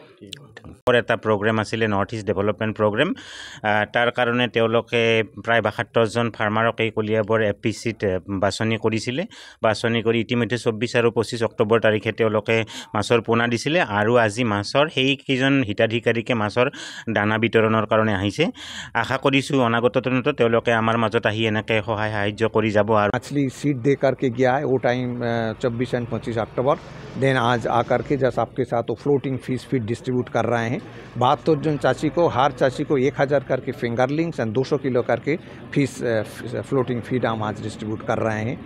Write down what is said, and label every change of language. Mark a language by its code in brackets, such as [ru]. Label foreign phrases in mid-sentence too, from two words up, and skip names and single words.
[as] এটা প্ৰগ্ৰেম আছিলে নৰ্থ ইষ্ট ডেভেলপমেণ্ট প্ৰগ্ৰেম তাৰ কাৰণে তেওঁলোকে প্ৰায় 72জন ফাৰ্মাৰক এই কলিয়াবৰ FPCত বাছনি কৰিছিলে। বাছনি কৰি ইতিমধ্যে 24 আৰু 25 অক্টোবৰ তাৰিখে তেওঁলোকে মাছৰ পোনা দিছিলে আৰু আজি মাছৰ সেইকেইজন হিতাধিকাৰীকে মাছৰ দানা বিতৰণৰ কাৰণে আহিছে। আশা কৰিছোঁ অনাগত দিনতো তেওঁলোকে আমাৰ মাজত আহি এনেকৈ সহায় সাহায্য কৰি যাব। আর [hi] मछली सीट दे करके गया है वो टाइम 24 एंड 25 अक्टूबर देन आज आकर के जैसे आपके साथ वो [en] floating fish feed distribute [hi] कर रहे हैं। 72 जन चाची को हर चाची को 1000 करके [en] fingerlings and [hi] 200 किलो करके [en] fish floating feed [hi] हम आज डिस्ट्रीब्यूट कर रहे हैं।